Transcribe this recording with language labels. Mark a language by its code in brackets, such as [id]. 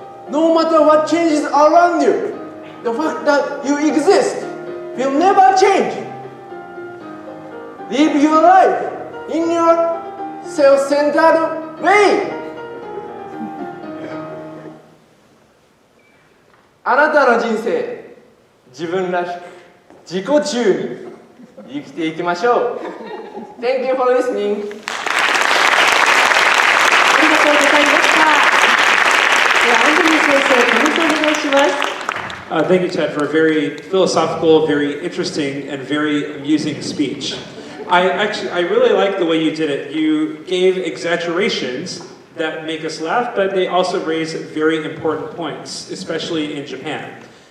[en] No matter what changes around you, the fact that you exist will never change. Live your life in your self-centered way. [ja] あなたの人生、自分らしく、自己中に生きていきましょう。 [en] Thank you for listening. [ja] ありがとうございました。では、アンドリュー先生、コメントお願いします。 [en] Thank you, Ted, for a very philosophical, very interesting, and very amusing speech. I really like the way you did it. You gave exaggerations that make us laugh, but they also raise very important points, especially in Japan.